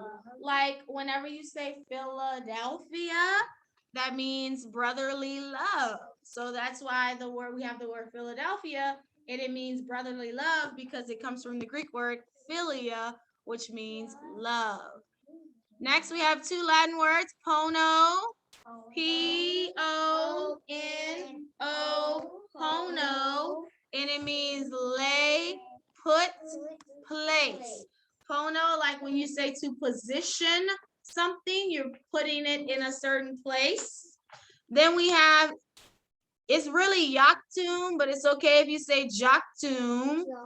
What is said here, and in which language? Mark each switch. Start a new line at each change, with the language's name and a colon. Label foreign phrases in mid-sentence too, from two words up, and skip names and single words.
English: Like whenever you say Philadelphia, that means brotherly love. So that's why we have the word Philadelphia, and it means brotherly love because it comes from the Greek word philia, which means love. Next, we have two Latin words, pono. P-O-N-O, pono, and it means lay, put, place. Pono, like when you say to position something, you're putting it in a certain place. Then we have, it's really Jactum, but it's okay if you say Jactum.